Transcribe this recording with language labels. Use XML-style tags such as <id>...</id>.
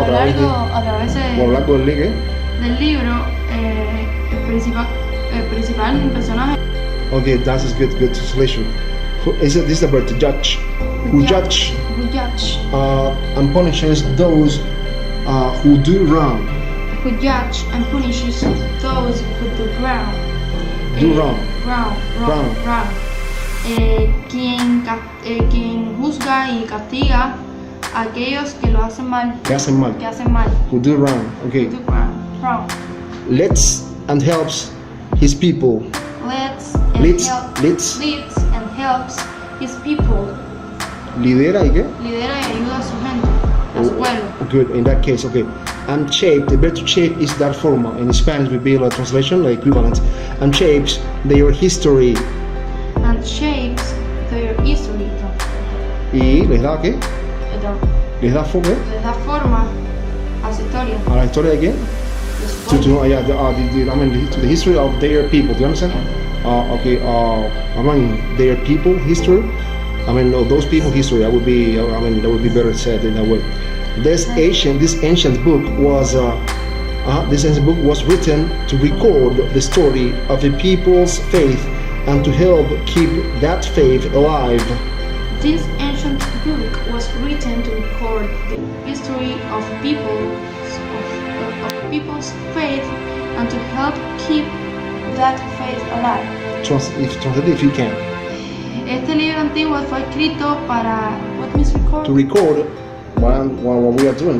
<es>del libro, el principal personaje.</es> <en>Okay, that is good translation. This is the word to judge. Who judge and punishes those who do wrong. Who judge and punishes those who do wrong. Wrong.</en> <es>Quien juzga y castiga a aquellos que lo hacen mal. Que hacen mal.</es> <en>Who do wrong. Okay. Wrong. Leads and helps his people. Leads and helps his people.</en> <es>Lidera y qué? Lidera y ayuda a su gente, a su pueblo.</es> <en>Good, in that case, okay. and shape. The verb to shape is dar forma. In Spanish would be a translation, like equivalent. And shapes their history. And shapes their history.</en> <es>Y les da ¿qué? Les da forma. Les da forma a su historia. ¿A la historia de quién?</es> <en>To the history of their people. Do you understand? Their people history. Those people history. That would be better said in that way. This ancient book was written to record the story of the people's faith and to help keep that faith alive. This ancient book was written to record the history of people's faith and to help keep that faith alive. Translate if you can.</en> <es>Este libro antiguo fue escrito para</es> <en>what means record? To record what we are doing.</en>